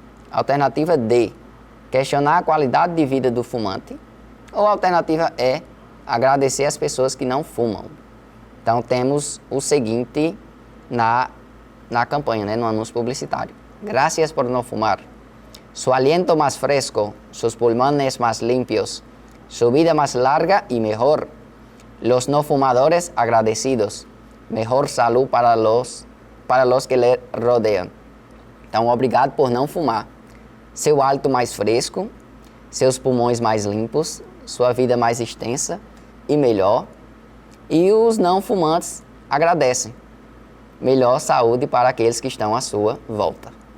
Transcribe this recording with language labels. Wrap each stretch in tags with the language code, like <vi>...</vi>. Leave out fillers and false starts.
<pt>Alternativa D, questionar a qualidade de vida do fumante. Ou alternativa E, agradecer as pessoas que não fumam. Então temos o seguinte na campanha, né, no anúncio publicitário:</pt> <es>Gracias por no fumar. Su aliento más fresco, sus pulmones más limpios, su vida más larga y mejor. Los no fumadores agradecidos. Mejor salud para los que</es> <pt>lhe rodeiam. Então, obrigado por não fumar. Seu hálito mais fresco, seus pulmões mais limpos, sua vida mais extensa e melhor. E os não fumantes agradecem. Melhor saúde para aqueles que estão à sua volta.</pt>